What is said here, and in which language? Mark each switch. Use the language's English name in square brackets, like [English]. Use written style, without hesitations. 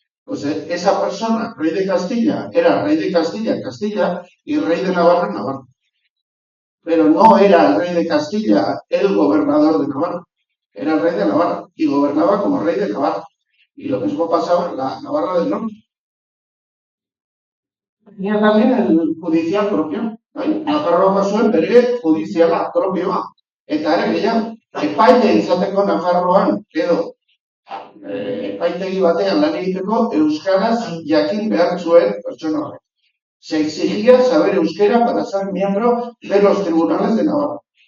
[Spanish] Pues esa persona, rey de Castilla, era rey de Castilla en Castilla y rey de Navarra en Navarra. Pero no era el rey de Castilla el gobernador de Navarra, era el rey de Navarra y gobernaba como rey de Navarra. Y lo mismo pasaba en la Navarra del Norte. Tenía también el judicial propio. [Basque] Nafarroa zuen bere judiziala propioa. Eta ere gehiago, epaile izateko Nafarroan edo epaitegi batean lan egiteko euskaraz jakin behar zuen pertsona horrek. [Spanish] Se exigía saber euskera para ser miembro de los tribunales de Navarra.